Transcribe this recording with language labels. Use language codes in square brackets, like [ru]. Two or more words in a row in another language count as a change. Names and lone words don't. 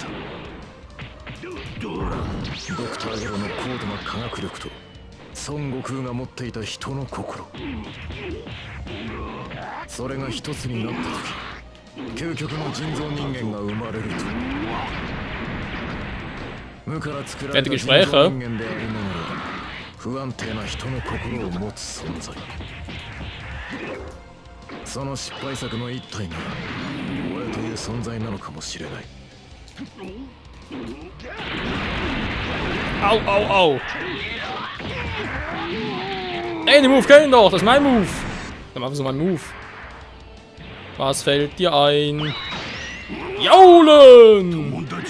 [ja] ドクターゲロの高度な科学力と孫悟空が持っていた人の心、それが一つになった時究極の人造人間が生まれると。無から作られた人造人間でありながら不安定な人の心を持つ存在。その失敗作の一体が俺という存在なのかもしれない。 [de] Au, au, au. Ey, den Move kenn ich doch. Das ist mein Move. Dann machen wir so meinen Move. Was fällt dir ein? Jaulen!